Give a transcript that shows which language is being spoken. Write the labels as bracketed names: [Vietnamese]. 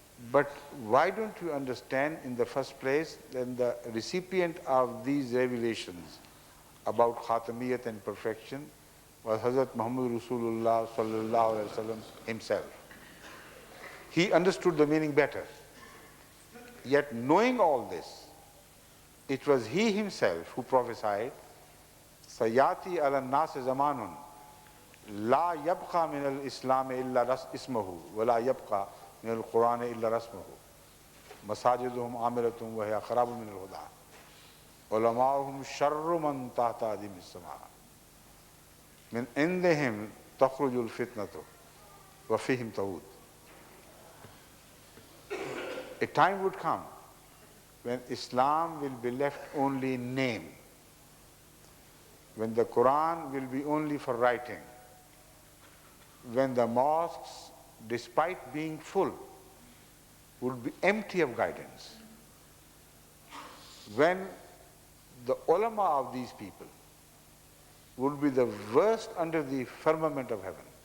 [English] But why don't you understand in the first place that the recipient of these revelations about Khatamiyat and perfection was Hazrat Muhammad Rasulullah sallallahu alaihi wasallam himself. He understood the meaning better. Yet knowing all this, it was he himself who prophesied, [Arabic] Sayati ala nas zamanun لا يبقى من الإسلام إلا اسمه ولا يبقى من القرآن إلا رسمه مساجدهم عامرة وهي خراب من الهدى علماؤهم شر من تحت أديم السماء من عندهم تخرج الفتنة وفيهم تعود. [English] A time would come when Islam will be left only in name, when the Quran will be only for writing, when the mosques, despite being full, would be empty of guidance, when the ulama of these people would be the worst under the firmament of heaven.